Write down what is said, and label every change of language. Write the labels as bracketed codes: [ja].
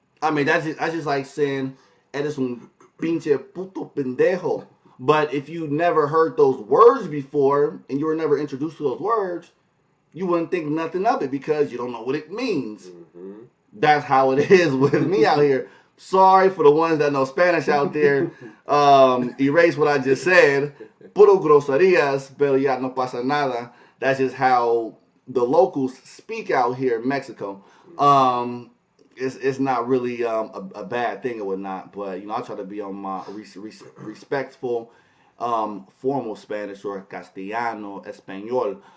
[en] I mean that's just like saying [es] eres un pinche puto pendejo. [en] But if you never heard those words before and you were never introduced to those words, you wouldn't think nothing of it because you don't know what it means. Mm-hmm. That's how it is with me out here. Sorry for the ones that know Spanish out there. Erase what I just said. [es] Puro groserías, pero ya no pasa nada. [en] That's just how the locals speak out here in Mexico. Mm-hmm. It's not really a bad thing or whatnot, but you know I try to be on my respectful, formal Spanish or Castellano, Espanol.